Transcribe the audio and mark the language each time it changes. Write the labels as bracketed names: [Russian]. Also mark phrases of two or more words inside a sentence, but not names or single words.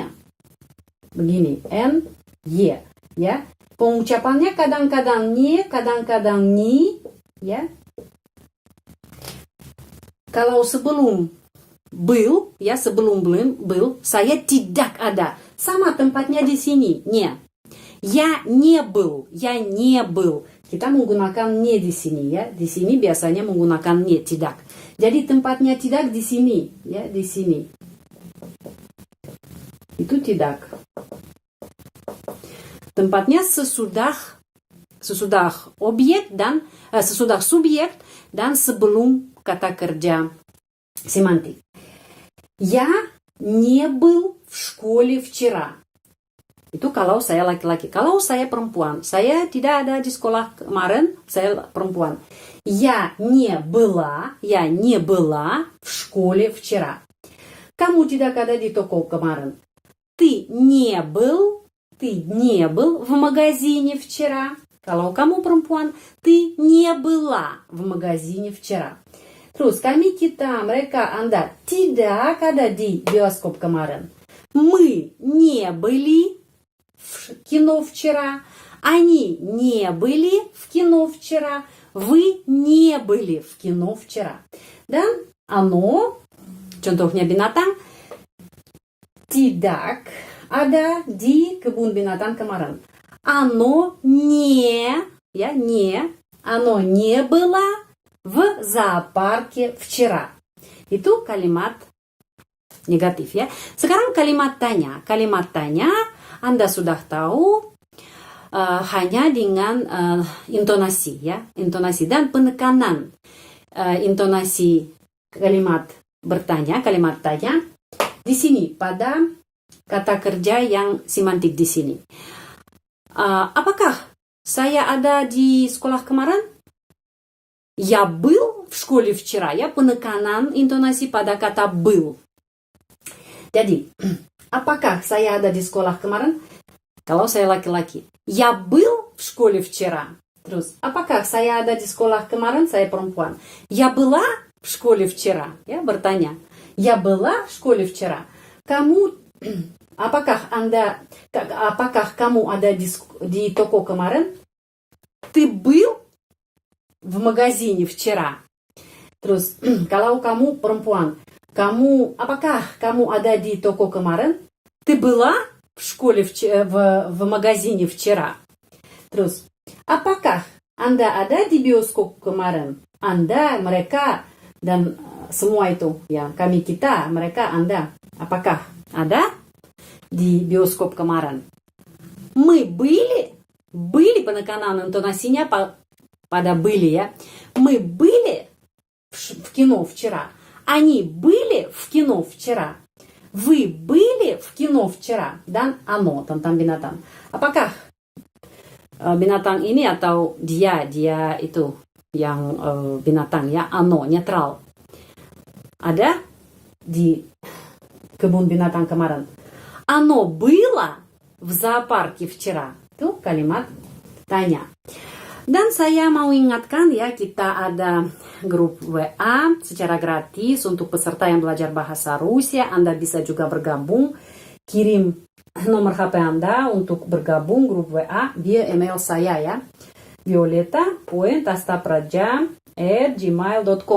[Indonesian] Begini, n y ya. Pengucapannya kadang-kadang nie, kadang-kadang ni ya. Kalau sebelum был ya, sebelum был saya tidak ada. Sama tempatnya di sini, nie. [Russian] Я не был. [Indonesian] Kita menggunakan не di sini ya. Di sini biasanya menggunakan не, tidak. Jadi tempatnya tidak di sini ya, di sini. Itu tidak. Tempatnya sesudah objek dan sesudah subjek dan sebelum kata kerja semantik. [Russian] Я не был в школе вчера. [Indonesian] Itu kalau saya laki-laki. Kalau saya perempuan, saya tidak ada di sekolah kemarin, saya perempuan. [Russian] Я не была в школе вчера. [Indonesian] Kamu tidak ada di toko kemarin. [Russian] Ты не был в магазине вчера. [Indonesian] Kalau kamu perempuan, [Russian] ты не была в магазине вчера. [Indonesian] Terus mereka, Anda tidak ada di bioskop kemarin. [Russian] Мы не были в кино вчера. Они не были в кино вчера. Вы не были в кино вчера. [Indonesian] Dan оно, contohnya binatang, tidak ada di kebun binatang kemarin. [Russian] Оно оно не было в зоопарке вчера. [Indonesian] Itu kalimat negatif ya. Sekarang kalimat tanya. Kalimat tanya Anda sudah tahu hanya dengan intonasi ya, intonasi dan penekanan intonasi kalimat bertanya, kalimat tanya di sini pada kata kerja yang semantik di sini. Apakah saya ada di sekolah kemarin? [Russian] Я был в школе вчера. [Indonesian] Ya, penekanan intonasi pada kata был. Jadi, apakah saya ada di sekolah kemarin? Kalau saya laki-laki. [Russian] Я был в школе вчера. [Indonesian] Terus, apakah saya ada di sekolah kemarin? Saya perempuan. [Russian] Я была в школе вчера. [Indonesian] Ya, bertanya. [Russian] Я была в школе вчера. [Indonesian] Apakah kamu ada di toko kemarin? [Russian] Ты был в магазине вчера. [Indonesian] Terus, kalau kamu perempuan, apakah kamu ada di toko kemarin? [Russian] Ты была в школе в магазине вчера. [Indonesian] Terus, apakah Anda ada di bioskop kemarin? Anda, mereka, dan semua itu. Ya, kami, kita, mereka, Anda. Apakah ada di bioskop kemarin? [Russian] Мы были [Indonesian] penekanan intonasinya pada были ya. [Russian] Мы были в кино вчера. Они были в кино вчера. Вы были в кино вчера. [Indonesian] Dan оно tentang binatang. Apakah binatang ini atau dia itu yang binatang ya, оно netral. Ada di kebun binatang kemarin. [Russian] Оно было в зоопарке вчера? [Indonesian] Itu kalimat tanya. Dan saya mau ingatkan ya, kita ada grup WA secara gratis untuk peserta yang belajar bahasa Rusia. Anda bisa juga bergabung, kirim nomor HP Anda untuk bergabung grup WA via email saya ya, violeta.tastapraja@gmail.com.